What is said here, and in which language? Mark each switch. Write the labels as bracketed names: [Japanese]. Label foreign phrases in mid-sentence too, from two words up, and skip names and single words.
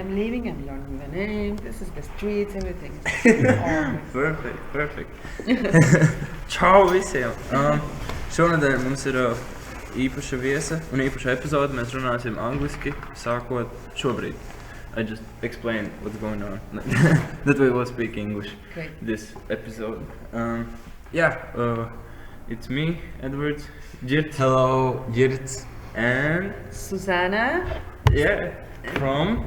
[English] I'm leaving, I'm learning the name, this is the streets, everything. Perfect. [Latvian] Čau visiem! Šonadēļ mums ir īpaša viesa un īpaša epizode. Mēs runāsim angliski, sākot šobrīd. [English] I just explained what's going on. That we will speak English. Great. This episode. It's me, Edvards, Ģirts. Hello, Ģirts. And Susana. Yeah, from